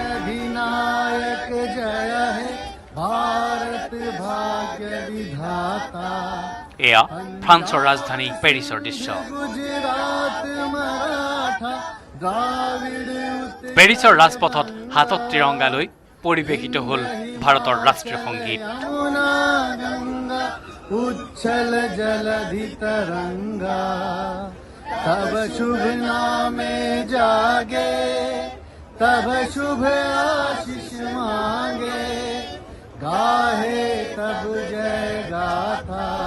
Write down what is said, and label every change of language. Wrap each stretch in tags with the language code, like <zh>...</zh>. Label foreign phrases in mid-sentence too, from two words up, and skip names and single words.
<as>এয়া ফ্ৰান্সৰ ৰাজধানী পেৰিছৰ দৃশ্য পেৰিছৰ ৰাজপথত হাতত ত্ৰিৰংগা লৈ পৰিৱেশিত হ'ল ভাৰতৰ ৰাষ্ট্ৰীয় সংগীত</as> <bn>উচ্ছল জলধি তরঙ্গা তব শুভ নামে জাগে তব শুভ আশিস মাগে গাহে তব জয় গাথা</bn>